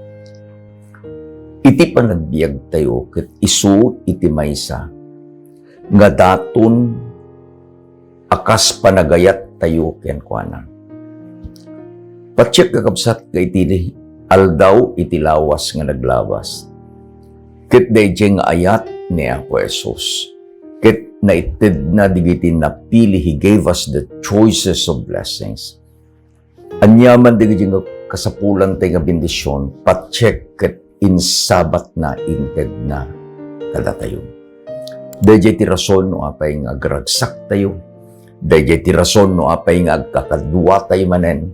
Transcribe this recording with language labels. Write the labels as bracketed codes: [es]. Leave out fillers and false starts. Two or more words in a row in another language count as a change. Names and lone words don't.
[ilo] Iti panagbiag tayo ket isu iti maysa nga daton akas panagayat tayo ken kuana. Patsyak kakabsat ka iti aldaw iti lawas nga naglawas. Ket dayjay nga ayat ni Apo Jesus. Ket naited na digiti napili, [en] He gave us the choices of blessings. [ilo] Anyaman digiti nga kasapulan tayo nga bendisyon, patsyak ket in Sabbath na inted na kada tayo. Dayjay ti rason no apay nga agragsak tayo. Dayjay ti rason no apay nga agkakadwa tayo manen.